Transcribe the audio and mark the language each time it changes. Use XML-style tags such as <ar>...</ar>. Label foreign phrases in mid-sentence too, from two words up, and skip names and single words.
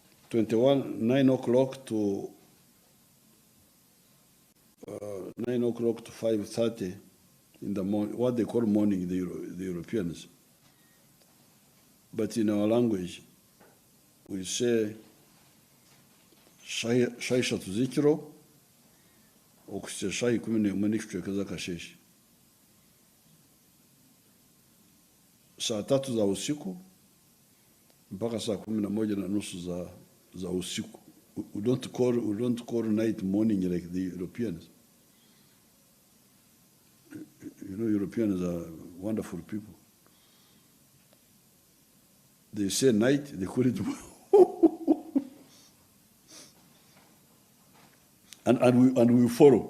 <en>9 o'clock to 5:30 in the morning, what they call morning, the Europeans. But in our language, we say</en> <ttj>shaisha tuzikiro, okusya shai 11 n'ikichweka z'akasheshi.</ttj> <sw>Saa 3 za usiku mpaka saa 11:30 za usiku.</sw> <en>We don't call night morning like the Europeans. You know, Europeans are wonderful people. They say night, they call it and we follow.</en>